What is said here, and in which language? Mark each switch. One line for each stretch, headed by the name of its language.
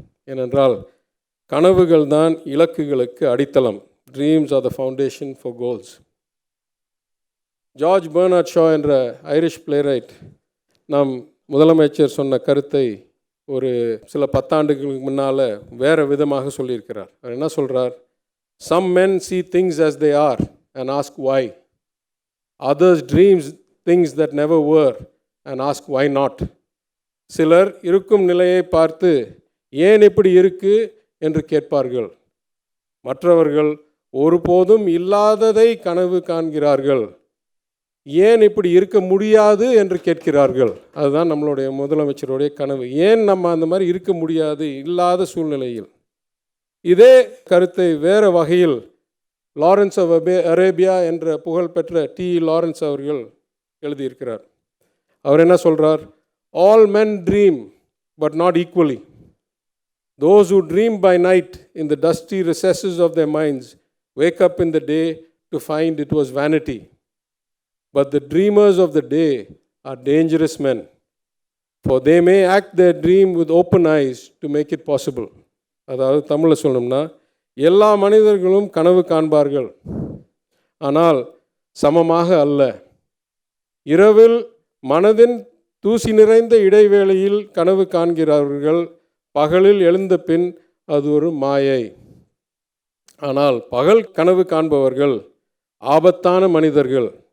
Tamil: ஏனென்றால் கனவுகள் தான் இலக்குகளுக்கு அடித்தளம்.
English: Dreams are the foundation for goals.
Tamil: George Bernard Shaw என்ற ஐரிஷ் பிளேரைட் நம் முதலமைச்சர் சொன்ன கருத்தை ஒரு சில பத்தாண்டுகளுக்கு முன்னால் வேறு விதமாக சொல்லியிருக்கிறார். அவர் என்ன சொல்கிறார்?
English: Some men see things as they are and ask why. Others dreams things that never were and ask why not.
Tamil: சிலர் இருக்கும் நிலையை பார்த்து ஏன் இப்படி இருக்கு என்று கேட்பார்கள். மற்றவர்கள் ஒருபோதும் இல்லாததை கனவு காண்கிறார்கள். ஏன் இப்படி இருக்க முடியாது என்று கேட்கிறார்கள். அதுதான் நம்மளுடைய முதலமைச்சருடைய கனவு. ஏன் நம்ம அந்த மாதிரி இருக்க முடியாது இல்லாத சூழ்நிலையில்? இதே கருத்தை வேறு வகையில் லாரன்ஸ் ஆஃப் அரேபியா என்ற புகழ்பெற்ற டி லாரன்ஸ் அவர்கள் எழுதியிருக்கிறார். அவர் என்ன சொல்கிறார்?
English: All men dream but not equally.
Tamil: Those
English: who dream by night in the dusty recesses of their minds wake up in the day to find it was vanity. But the dreamers of the day are dangerous men, for they may act their dream with open eyes to make it possible.
Tamil: அதாவது தமிழில் சொல்லணும்னா, எல்லா மனிதர்களும் கனவு காண்பார்கள், ஆனால் சமமாக அல்ல. இரவில் மனதின் தூசி நிறைந்த இடைவேளையில் கனவு காண்கிறார்கள். பகலில் எழுந்த பின் அது ஒரு மாயை. ஆனால் பகல் கனவு காண்பவர்கள் ஆபத்தான மனிதர்கள்.